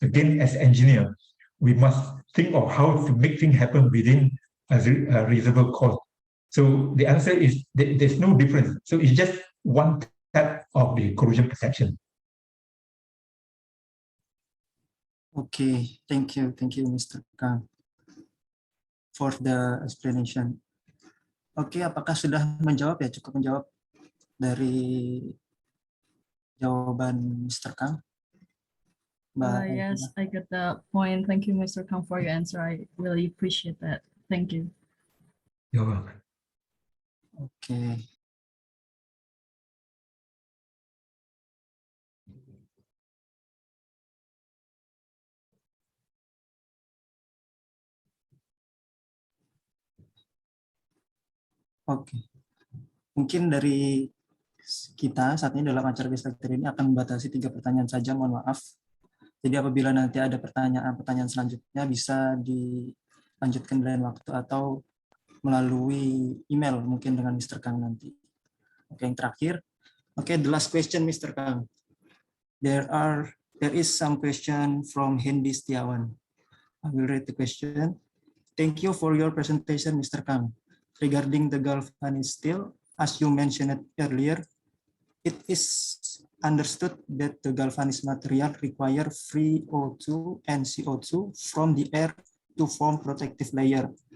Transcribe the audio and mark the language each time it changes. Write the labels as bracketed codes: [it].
[en] Again, as engineer, we must think of how to make things happen within a reasonable cost. So the answer is there's no difference. So it's just one type of the corrosion protection. Okay, thank you, Mr. Kang, for the explanation. [id] Oke, apakah sudah menjawab ya? Cukup menjawab dari jawaban Mr. Kang? [en] Yes, I get the point. Thank you, Mr. Kang, for your answer. I really appreciate that. Thank you. You're welcome. Okay. Oke. [id] Mungkin dari kita saat ini dalam acara Gestalter ini akan membatasi 3 pertanyaan saja, mohon maaf. Jadi apabila nanti ada pertanyaan selanjutnya bisa dilanjutkan dalam waktu atau melalui email mungkin dengan Mr. Kang nanti. Oke, yang terakhir. [en] Oke, the last question, Mr. Kang. There is some question from Hendy Setiawan. I will read the question. Thank you for your presentation, Mr. Kang. Regarding the galvanized steel, as you mentioned earlier, it is understood that the galvanized material require free O2 and CO2 from the air to form protective layer.